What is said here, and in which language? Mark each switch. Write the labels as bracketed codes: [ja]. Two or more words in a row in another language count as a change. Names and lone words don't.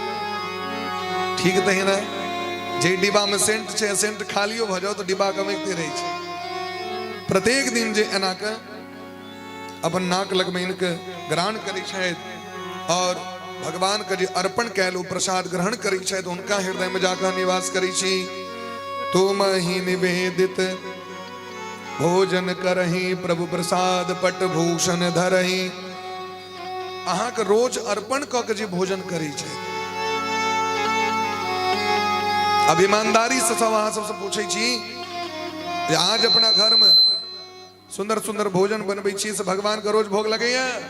[mai] ठीक तही ना जे डिब्बा में सेंट छै, सेंट खालियो भ जाओ तो डिब्बा गमकते रहे छै। प्रत्येक दिन जे एना के अपन नाक लगमे इनके ग्रहण करै छथि और भगवान के जे अर्पण कैल ओ प्रसाद ग्रहण करै छथि, उनका हृदय में जाकर निवास करै छी। [awa] तुम ही निवेदित भोजन करही, प्रभु प्रसाद पट भूषण धरही। [mai] अहाँ के रोज अर्पण क के जे भोजन करै छथि, अब ईमानदारी से सब अहाँ सबसे पूछे छी जे आज अपना घर में सुंदर सुंदर भोजन बनबै छी से भगवान के रोज भोग लगैया?